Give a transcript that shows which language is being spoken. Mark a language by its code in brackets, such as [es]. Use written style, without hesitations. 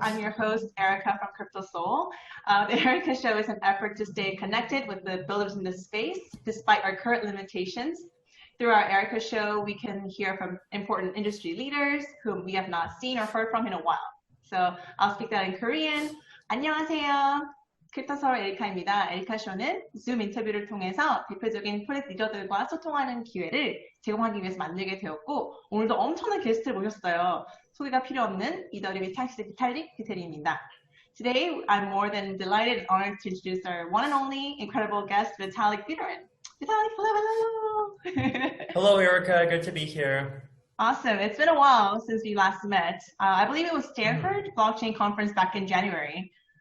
[en] I'm your host, Erica from Crypto Soul. The Erica Show is an effort to stay connected with the builders in this space, despite our current limitations. Through our Erica Show, we can hear from important industry leaders whom we have not seen or heard from in a while. So I'll speak that in Korean. [ko] 안녕하세요. 크립토서울 에리카입니다. 에리카쇼는 줌 인터뷰를 통해서 대표적인 프로젝트 리더들과 소통하는 기회를 제공하기 위해서 만들게 되었고, 오늘도 엄청난 게스트를 모셨어요. 소개가 필요 없는 이더리움의 비탈릭 뷰테린입니다. [en] Today, I'm more than delighted and honored to introduce our one and only incredible guest, Vitalik Buterin. Vitalik, hello, hello. Hello, Erica. Good to be here. Awesome. It's been a while since we last met. I believe it was Stanford Blockchain Conference back in January.